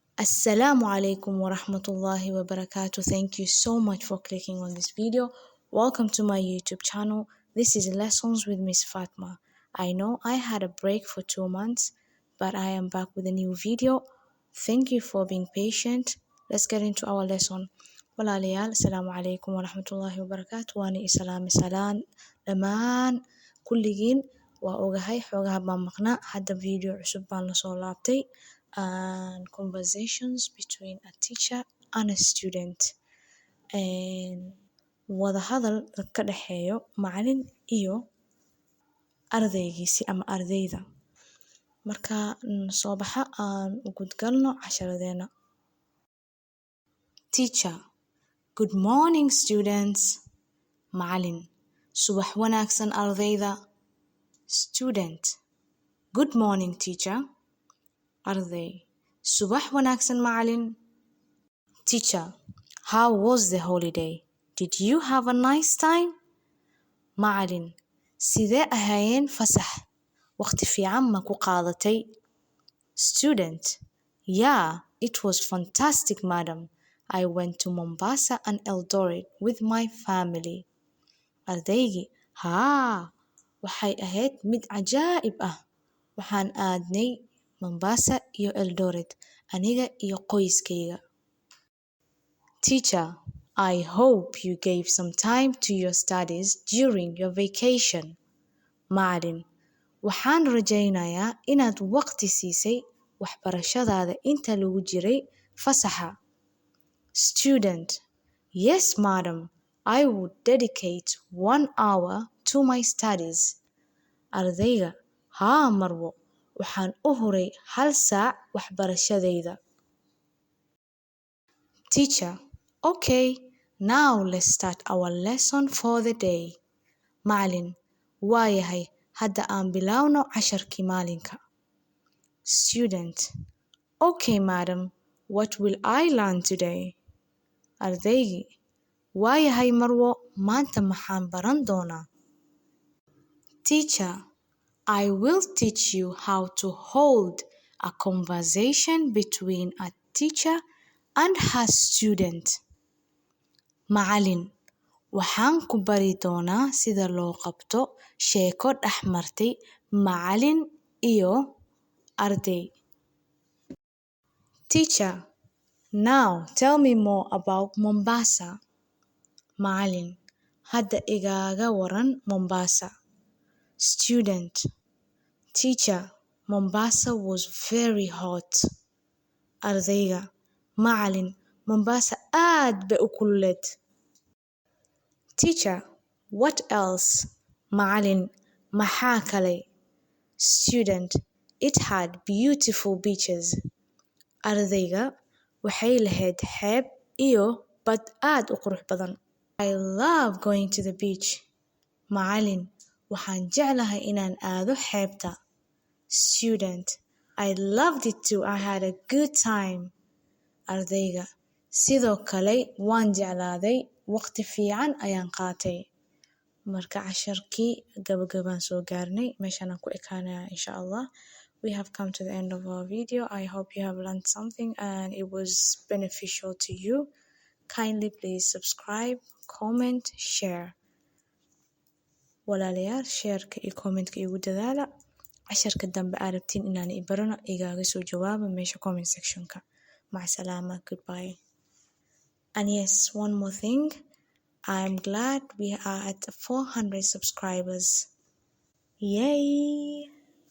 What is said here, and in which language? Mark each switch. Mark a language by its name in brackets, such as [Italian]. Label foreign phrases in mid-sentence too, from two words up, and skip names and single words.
[Arabic] Assalamu alaikum wa rahmatullahi wa barakatuh. [English] Thank you so much for clicking on this video. Welcome to my YouTube channel. This is Lessons with Miss Fatma. I know I had a break for 2 months, but I am back with a new video. Thank you for being patient. Let's get into our lesson. [Somali] Walaalayaal, [Arabic] assalamu alaikum wa rahmatullahi wa barakatuh. [Somali] Waani isalaami salaan dhammaan kulligiin. Waa ogahay xoogaha baan maqnaa. Hadda video cusub baan la soo laabtay. [English] And conversations between a teacher and a student. [Somali] Wada hadal ka dhexeeyo macalin iyo ardaygiisi ama ardayda. Marka soo baxa aan u gudgalno casharadeena. [English] Teacher: Good morning students. [Somali] Macalin: Subax wanaagsan ardayda. [English] Student: Good morning teacher. [Somali] Arday: Subax wanaagsan macalin. [English] Teacher: How was the holiday? Did you have a nice time? [Somali] Macalin: Sidee ahaayeen fasax? Waqti fiican ma ku qaadatay? [English] Student: Yeah, it was fantastic, madam. I went to Mombasa and Eldoret with my family. [Somali] Ardaygii: Haa, waxay ahayd mid cajaa'ib ah. Waxaan aadnay Mombasa iyo Eldoret aniga iyo qoyskayga. [English] Teacher: I hope you gave some time to your studies during your vacation. [Somali] Macalin: Waxaan rajaynayaa inaad waqti siisay waxbarashadaada inta lagu jiray fasaxa. [English] Student: Yes, madam. I would dedicate 1 hour to my studies. [Somali] Ardayga: Haa, Marwo. Waxaan u huray 1 saac waxbarashadayda. [English] Teacher: Okay, now let's start our lesson for the day. [Somali] Macalin: Waayahay, hadda aan bilowno casharkii maalinka. [English] Student: Okay, madam. What will I learn today? [Somali] Ardaygii: Waayahay Marwo, maanta maxaan baran doonaa? [English] Teacher: I will teach you how to hold a conversation between a teacher and her student. [Somali] Macalin: Waxaan ku bari doonaa sida loo qabto sheeko dhex martay macalin iyo arday. [English] Teacher: Now tell me more about Mombasa. [Somali] Macalin: Hadda igaaga waran Mombasa. [English] Student: Teacher, Mombasa was very hot. [Somali] Ardayga: Macalin, Mombasa aad bay u kululeed. [English] Teacher: What else? [Somali] Macalin: Maxaa kale? [English] Student: It had beautiful beaches. [Somali] Ardayga: Waxay lahayd xeeb iyo bad aad u qurux badan. [English] I love going to the beach. [Somali] Macalin: Waxaan jeclahay inaan aado xeebta. [English] Student: I loved it too. I had a good time. [Somali] Ardayga: Sidoo kale waan jeclaaday, waqti fiican ayaan qaatay. Marka casharkii gabagabaan soo gaarnay, meeshaan aan ku ekaanayaa [Arabic] insha Allah. [English] We have come to the end of our video. I hope you have learned something and it was beneficial to you. Kindly please subscribe, comment, share. [Somali] Walaalayaal, shareka iyo commentka igu dadaala. Casharka dambe aad rabtiin inaan i barano igaaga soo jawaaba meesha [English] comment sectionka. [Arabic] Mac salama, [English] goodbye. And yes, one more thing. I'm glad we are at 400 subscribers. Yay!